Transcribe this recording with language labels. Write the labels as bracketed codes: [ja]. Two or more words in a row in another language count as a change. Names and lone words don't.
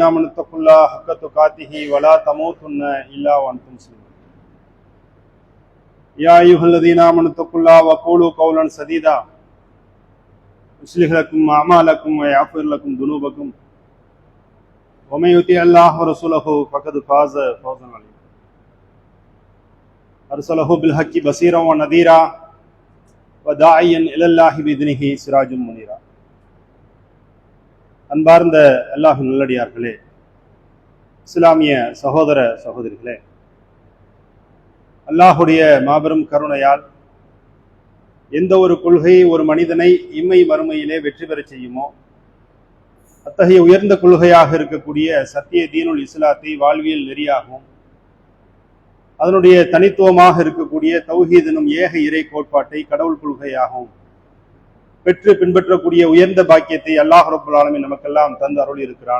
[ar] آمنوا اتقوا الله حق تقاته ولا تموتن إلا وأنتم مسلمون يا أيها الذين آمنوا اتقوا الله وقولوا قولا سديدا يصلح لكم أعمالكم ويغفر لكم ذنوبكم ومن يطع الله ورسوله فقد فاز فوزا عظيما أرسله بالحق بصيرا ونذيرا وداعيا إلى الله بإذنه سراجا منيرا. [ta] அன்பார்ந்த அல்லாஹ்வின் நல்லடியார்களே, இஸ்லாமிய சகோதர சகோதரிகளே, அல்லாஹுடைய மாபெரும் கருணையால் எந்த ஒரு கொள்கை ஒரு மனிதனை இம்மை மறுமையிலே வெற்றி பெறச் செய்யுமோ அத்தகைய உயர்ந்த கொள்கையாக இருக்கக்கூடிய சத்திய தீனுல் இஸ்லாத்தை வாழ்வியல் நெறியாகவும் அதனுடைய தனித்துவமாக இருக்கக்கூடிய தௌஹீத் எனும் ஏக இறை கோட்பாட்டை கடவுள் கொள்கையாகவும் பெற்று பின்பற்றக்கூடிய உயர்ந்த பாக்கியத்தை [ar] الله رب العالمين [ta] நமக்கெல்லாம் தந்து அருள் இருக்கிறான்.